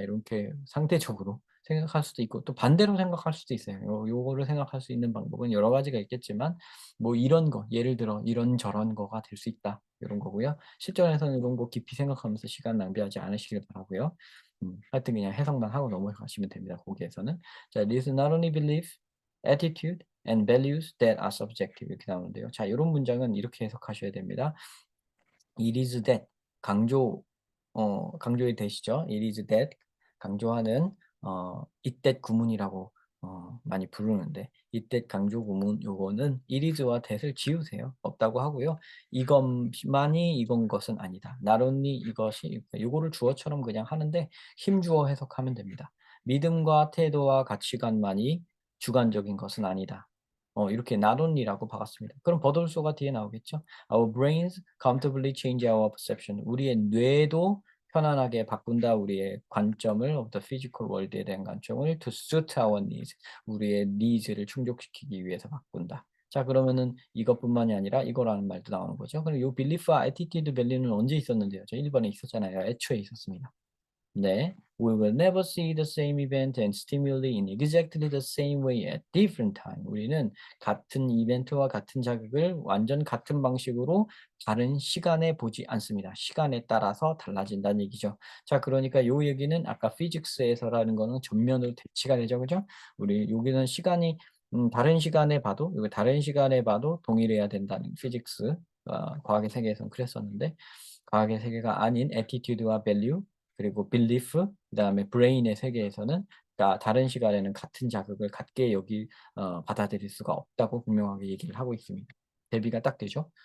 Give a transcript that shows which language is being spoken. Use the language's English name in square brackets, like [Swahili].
[Korean] 이렇게 상대적으로 생각할 수도 있고, 또 반대로 생각할 수도 있어요. 요거를 생각할 수 있는 방법은 여러 가지가 있겠지만, 뭐 이런 거, 예를 들어 이런저런 거가 될 수 있다, 요런 거고요. 실전에서는 이런 거 깊이 생각하면서 시간 낭비하지 않으시길 바라고요. 하여튼 그냥 해석만 하고 넘어가시면 됩니다, 거기에서는. [English] 자, "This not only belief, attitude and values that are subjective." [Korean] 이렇게 나오는데요. 자, 요런 문장은 이렇게 해석하셔야 됩니다. [English] It is that, [Korean] 강조, 강조의 that이죠. It is that, 강조하는 it that 구문이라고 많이 부르는데, it that 강조 구문 요거는 it is와 that을 지우세요. 없다고 하고요. 이것만이 이건 것은 아니다. not only 이것이, 요거를 주어처럼 그냥 하는데 힘주어 해석하면 됩니다. 믿음과 태도와 가치관만이 주관적인 것은 아니다. 이렇게 not only라고 박았습니다. 그럼 버돌소가 뒤에 나오겠죠. [English] Our brains comfortably change our perception. [Korean] 우리의 뇌도 편안하게 바꾼다. 우리의 관점을, [English] of the physical world [Korean] 에 대한 관점을 [English] to suit our needs. [Korean] 우리의 nies를 충족시키기 위해서 바꾼다. 자, 그러면은 이것뿐만이 아니라 이거라는 말도 나오는 거죠. 그럼 요 belief와 attitude value는 언제 있었는데요? 저 1번에 있었잖아요. 애초에 있었습니다. 네. [English] We will never see the same event and stimuli in exactly the same way at different time. [Korean] 우리는 같은 이벤트와 같은 자극을 완전 같은 방식으로 다른 시간에 보지 않습니다. 시간에 따라서 달라진다는 얘기죠. 자, 그러니까 요 얘기는 아까 피직스에서라는 거는 전면으로 대치가 되죠. 그죠? 우리 여기는 시간이 다른 시간에 봐도, 이거 다른 시간에 봐도 동일해야 된다는 피직스, 과학의 세계에서는 그랬었는데, 과학의 세계가 아닌 attitude와 value, 그리고 belief, 그다음에 brain의 세계에서는, 그러니까 다른 시간에는 같은 자극을 같게 받아들일 수가 없다고 분명하게 얘기를 하고 있습니다. 대비가 딱 되죠?